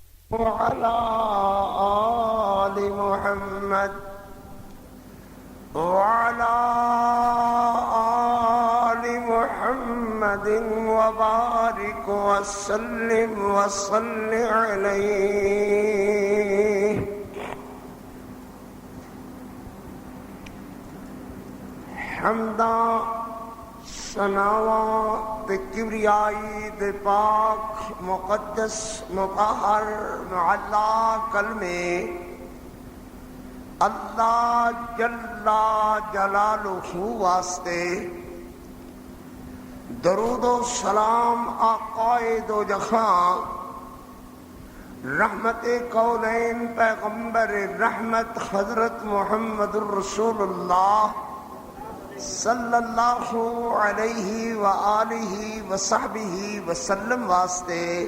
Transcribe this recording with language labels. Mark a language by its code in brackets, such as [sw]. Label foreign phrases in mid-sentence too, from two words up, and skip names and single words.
[ar] وعلى آل محمد وعلى آل محمد وبارك وسلم وصل عليه [pa] حمدا ثناواں تے کبریائی دے پاک مقدس مطہر معلا کلمے اللہ [ar] جل جلالہ [pa] واسطے، درود و سلام آقائے دو جہاں، رحمت کونین پیغمبر رحمت حضرت محمد [ar] الرسول اللہ صلی اللہ علیہ وآلہ وصحبہ وسلم [pa] واسطے،